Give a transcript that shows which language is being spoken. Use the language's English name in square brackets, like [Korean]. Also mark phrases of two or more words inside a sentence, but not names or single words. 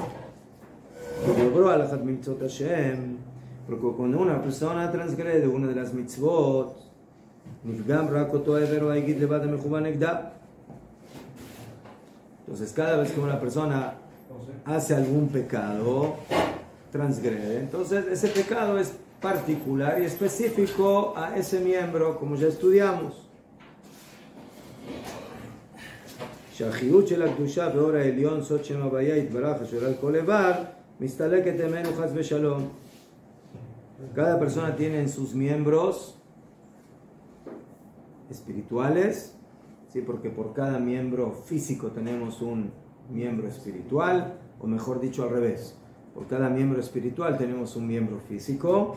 [Spanish] Porque cuando una persona transgrede una de las mitzvot, entonces cada vez que una persona hace algún pecado, transgrede, entonces ese pecado es particular y específico a ese miembro, como ya estudiamos. [Hebrew] שהחיות של הקדושה ואור העליון סוד שם הוויה יתברך אשר על כל איבר מסתלקת ממנו חס ושלום. [Spanish] Cada persona tiene en sus miembros espirituales, ¿sí? Porque por cada miembro físico tenemos un miembro espiritual, o mejor dicho al revés, por cada miembro espiritual tenemos un miembro físico.